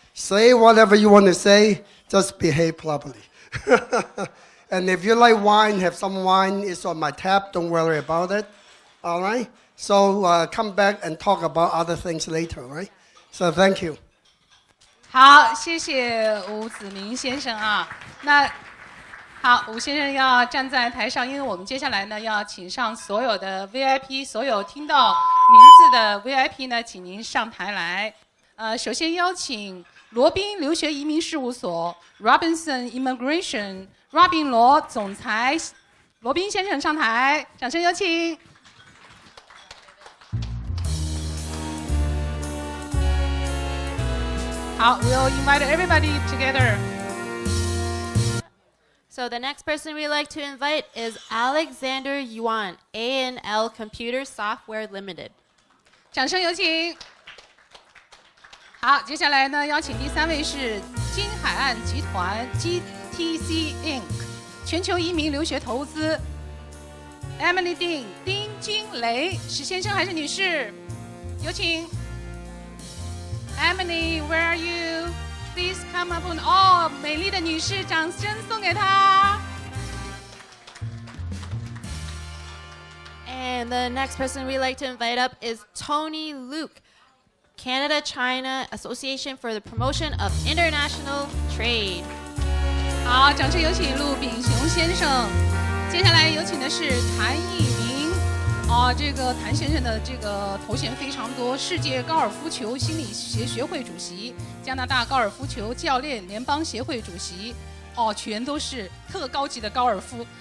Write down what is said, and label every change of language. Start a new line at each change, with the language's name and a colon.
English: Say whatever you want to say, just behave properly. And if you like wine, have some wine. It's on my tab. Don't worry about it. All right? So come back and talk about other things later, right? So thank you.
Chinese: 好，谢谢吴子明先生啊。那好，吴先生要站在台上，因为我们接下来呢要请上所有的 VIP， 所有听到名字的 VIP 呢，请您上台来。首先邀请罗宾留学移民事务所 Robinson Immigration 罗总裁罗宾先生上台，掌声有请。好
English: ，We'll invite everybody together. So the next person we'd like to invite is Alexander Yuan, A&L Computer Software Limited.
Chinese: 掌声有请。好，接下来呢，邀请第3位是金海岸集团 GTC Inc. 全球移民留学投资 Emily 丁金雷，是先生还是女士？有请。
English: Emily, where are you? Please come up on.
Chinese: 哦，美丽的女士，掌声送给她。
English: And the next person we'd like to invite up is Tony Luke, Canada-China Association for the Promotion of International Trade.
Chinese: 好，掌声有请陆炳雄先生。接下来有请的是谭毅明。这个谭先生的这个头衔非常多：世界高尔夫球心理学会主席、加拿大高尔夫球教练联邦协会主席，全都是特高级的高尔夫。